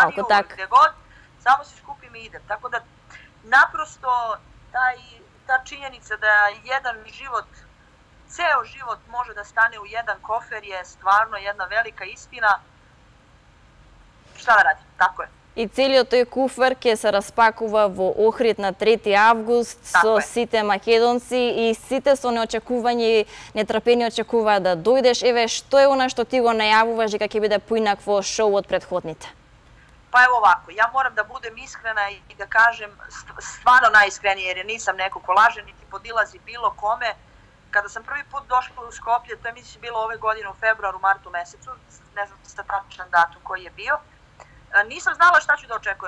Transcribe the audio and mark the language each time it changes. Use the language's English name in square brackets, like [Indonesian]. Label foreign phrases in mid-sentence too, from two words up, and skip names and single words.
[Macedonian] malko, tak. [Serbian] Gde god, samo se skupim i idem. Tako da, naprosto, ta činjenica da jedan život, ceo život može da stane u jedan kofer je stvarno jedna velika istina. Šta da radim, tako je. [Macedonian] И целиот тој куфер ќе се распакува во Охрид на 3 август со сите македонци и сите со неочекување и нетрпение очекуваат да дојдеш. Еве, што е она што ти го најавуваш дека ќе биде поинакво шоу од претходните? [Serbian] Pa evo ovako, ja moram da budem iskrena i da kažem stvarno najiskrenije, jer nisam neko ko laže niti podilazi bilo kome. Kada sam prvi put došla u Skoplje, to je mislim bilo ove godine u februaru, martu mesecu, ne znam sa tačan datum koji je bio, nisam znala šta ću da očekujem.